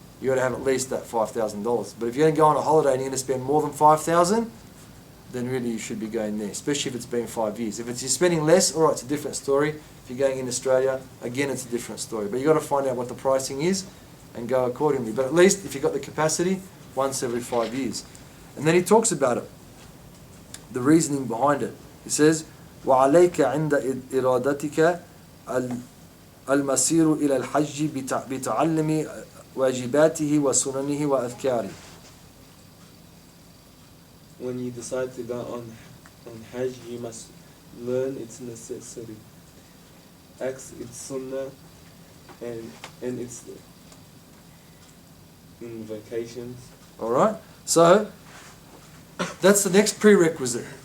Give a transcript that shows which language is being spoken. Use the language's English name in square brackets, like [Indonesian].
[English] You got to have at least that $5,000. But if you're going to go on a holiday and you're going to spend more than $5,000, then really you should be going there, especially if it's been 5 years. If you're spending less, all right, it's a different story. If you're going in Australia, again, it's a different story. But you got to find out what the pricing is and go accordingly. But at least if you've got the capacity, once every 5 years. And then he talks about it, the reasoning behind it. He says, [Arabic] وَعَلَيْكَ عِنْدَ إِرَادَتِكَ الْمَسِيرُ إِلَى الْحَجِّ بِتَعَلُّمِ وَاجِبَاتِهِ وَسُنَنِهِ وَأَذْكَارِهِ. [English] When you decide to go on Hajj, you must learn its necessity, acts its sunnah, and its invocations. Alright? So, that's the next prerequisite.